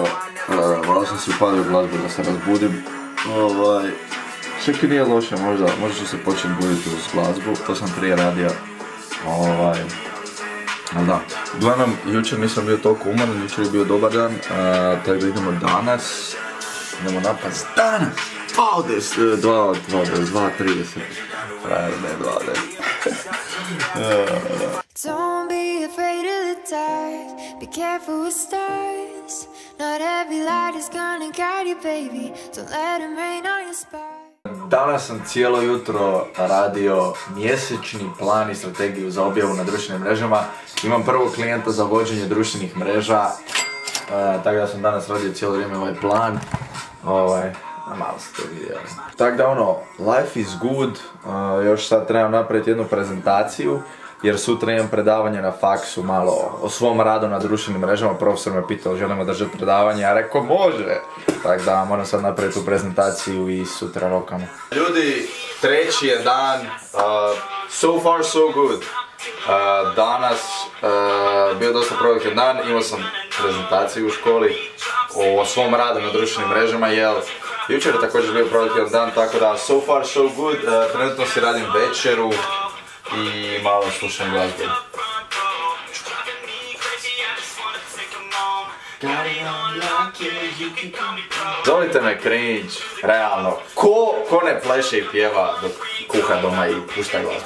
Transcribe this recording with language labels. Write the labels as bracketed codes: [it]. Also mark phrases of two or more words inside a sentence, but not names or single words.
[hr] Malo sam se upadio u glazbu da se razbudim. Čak i nije loše, možda ću se početi buditi uz glazbu, to sam prije radio. Ali da, uglavnom, jučer nisam bio toliko umoran, jučer je bio dobar dan, tako da idemo danas. Idemo napast danas! 2:30. Frajer, ne 2:10. [en] Don't be afraid of the dark, be careful with stars. Not every light is gonna guide you, baby. Don't let them rain on your spark. [hr] Danas sam cijelo jutro radio mjesečni plan i strategiju za objavu na društvenim mrežama. Imam prvog klijenta za vođenje društvenih mreža, tako da sam danas radio cijelo vrijeme ovaj plan. Malo ste to vidjeli. Tako da [en] life is good, [hr] još sad trebam napraviti jednu prezentaciju, jer sutra imam predavanje na faksu malo o svom radu na društvenim mrežama. Profesor me pitao želimo držati predavanje, ja rekao može. Tako da moram sad napraviti tu prezentaciju i sutra rokamo. Ljudi, treći je dan, [en] so far so good. [hr] Danas bio dosta produktivan dan, imao sam prezentaciju u školi o svom radu na društvenim mrežama, jel jučer je također bio produktivan dan, tako da [en] so far so good. [hr] Trenutno si radim večeru i malo slušam glazbu. Zovite me cringe, realno. Ko ne pleše i pjeva dok kuha doma i pušta glazbu?